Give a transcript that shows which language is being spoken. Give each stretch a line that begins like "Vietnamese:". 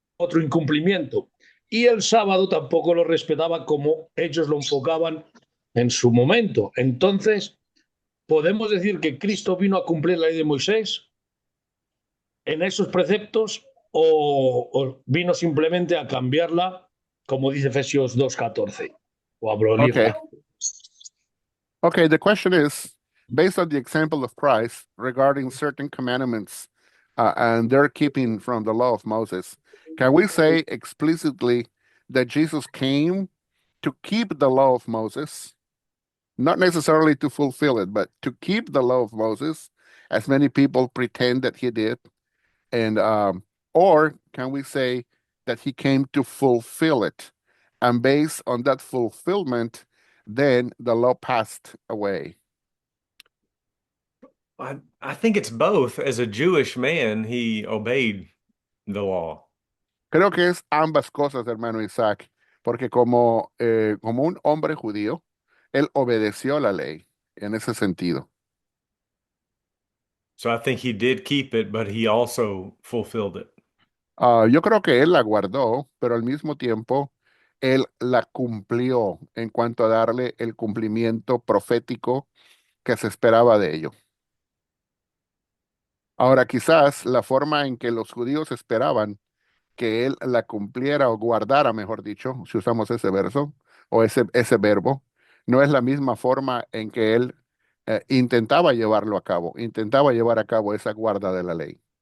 Spanish: Otro incumplimiento. Y el sábado tampoco lo respetaba como ellos lo enfocaban en su momento. Entonces, ¿podemos decir que Cristo vino a cumplir la ley de Moisés en esos preceptos o vino simplemente a cambiarla, como dice Efesios 2:14, o a abolirla?
English: Okay, the question is, based on the example of Christ regarding certain commandments and their keeping from the law of Moses, can we say explicitly that Jesus came to keep the law of Moses, not necessarily to fulfill it, but to keep the law of Moses, as many people pretend that he did? And or can we say that he came to fulfill it? And based on that fulfillment, then the law passed away. I think it's both. As a Jewish man, he obeyed the law.
Spanish: Creo que es ambas cosas, hermano Isaac, porque como un hombre judío, él obedeció la ley en ese sentido.
English: So I think he did keep it, but he also fulfilled it.
Spanish: Yo creo que él la guardó, pero al mismo tiempo él la cumplió en cuanto a darle el cumplimiento profético que se esperaba de ello. Ahora, quizás la forma en que los judíos esperaban que él la cumpliera o guardara, mejor dicho, si usamos ese verso o ese verbo, no es la misma forma en que él intentaba llevarlo a cabo, intentaba llevar a cabo esa guarda de la ley.